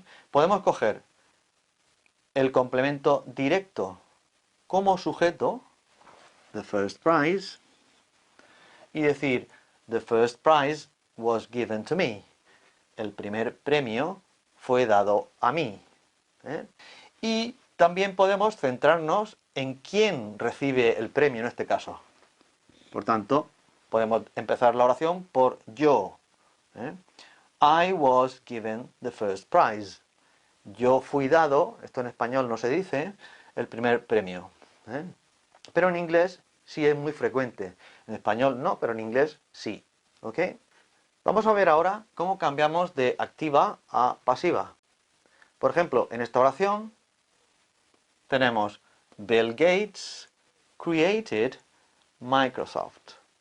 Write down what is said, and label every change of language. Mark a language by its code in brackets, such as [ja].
[es] Podemos coger el complemento directo como sujeto, the first prize, y decir, [en] the first prize was given to me. [es] El primer premio fue dado a mí. Y también podemos centrarnos en quién recibe el premio en este caso. Por tanto, podemos empezar la oración por yo. [en] I was given the first prize. [es] Yo fui dado, esto en español no se dice, el primer premio. Pero en inglés sí es muy frecuente. En español no, pero en inglés sí. ¿Ok? Vamos a ver ahora cómo cambiamos de activa a pasiva. Por ejemplo, en esta oración tenemos [en] Bill Gates created Microsoft.